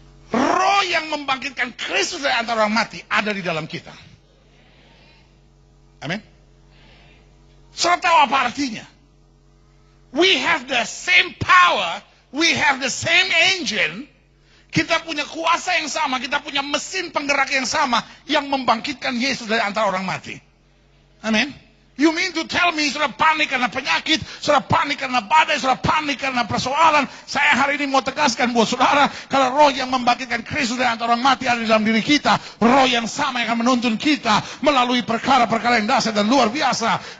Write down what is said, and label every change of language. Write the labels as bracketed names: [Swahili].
[Indonesian] Roh yang membangkitkan Kristus dari antara orang mati ada di dalam kita. Amin. Saudara tahu apa artinya? [English] We have the same power, we have the same engine. [Indonesian] Kita punya kuasa yang sama, kita punya mesin penggerak yang sama yang membangkitkan Yesus dari antara orang mati. Amin. [English] You mean to tell me [Indonesian] sudah panik karena penyakit, sudah panik karena badai, sudah panik karena persoalan. Saya hari ini mau tegaskan buat saudara, kalau roh yang membangkitkan Kristus dari antara orang mati ada di dalam diri kita, roh yang sama yang akan menuntun kita melalui perkara-perkara yang dahsyat dan luar biasa.